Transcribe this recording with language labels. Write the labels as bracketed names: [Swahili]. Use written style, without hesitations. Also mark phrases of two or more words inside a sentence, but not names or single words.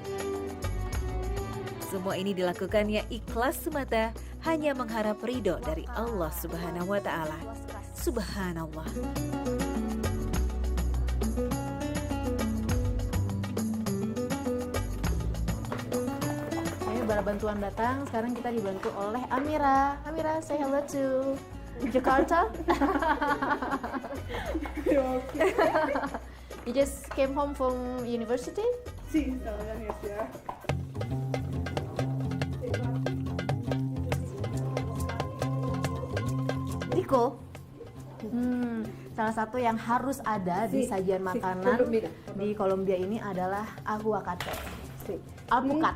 [Indonesian] Semua ini dilakukannya ikhlas semata, hanya mengharap ridho dari [Arabic] الله سبحانه وتعالى. [Indonesian] Subhanallah. Ayo, bala bantuan datang. Sekarang kita dibantu oleh Amira. Amira, [English] say hello to Jakarta. You just came home from university? [Spanish] Sí, estaba en la universidad. [Indonesian] Riko, salah satu yang harus ada di sajian makanan di Kolombia ini adalah aguacate. Alpukat.